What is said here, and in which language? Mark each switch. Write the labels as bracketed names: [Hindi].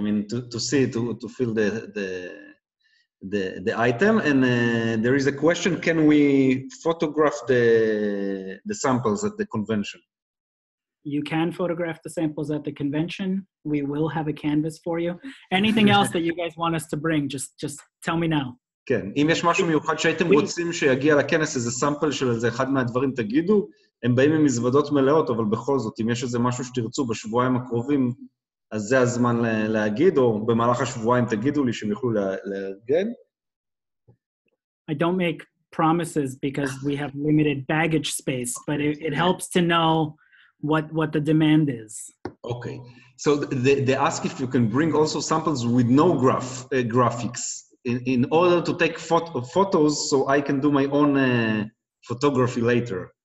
[English] I mean, to see, to feel the item. And there is a question: can we photograph the samples at the convention? You can photograph the samples at the convention. We will have a canvas for you. Anything else that you guys want us to bring, just tell me now. [Hebrew] כן, אם יש משהו מיוחד שהייתם רוצים שיגיע לכנס, איזה סמפל של איזה אחד מהדברים, תגידו, הם באים עם מזוודות מלאות, אבל בכל זאת, אם יש איזה משהו שתרצו בשבועיים הקרובים, אז זה הזמן להגיד, או במהלך השבועיים תגידו לי שהם יוכלו לארגן. [English] I don't make promises because we have limited baggage space, but it helps to know what the demand is. Okay. So they ask if you can bring also samples with no graphics in order to take photos so I can do my own photography later.